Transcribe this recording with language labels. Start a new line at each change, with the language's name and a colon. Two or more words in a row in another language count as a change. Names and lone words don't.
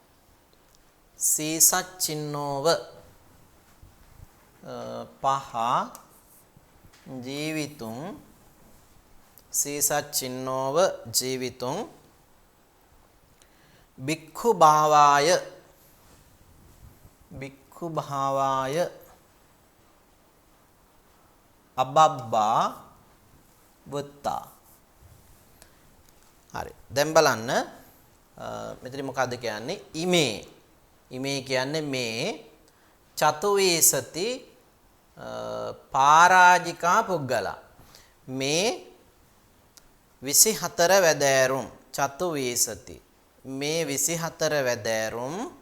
Pali: සීසච්චින්නෝව පහ ජීවිතුං සීසච්චින්නෝව ජීවිතුං භික්ඛු භාවාය අබබ්බා වත්තා.
Sinhala: හරි. දැන් බලන්න මෙතන මොකද්ද කියන්නේ? ඉමේ කියන්නේ මේ
Pali: චතුවීසති පරාජිකා පුද්ගලා
Sinhala: මේ 24 වැදෑරුම් චතුවීසති මේ 24 වැදෑරුම්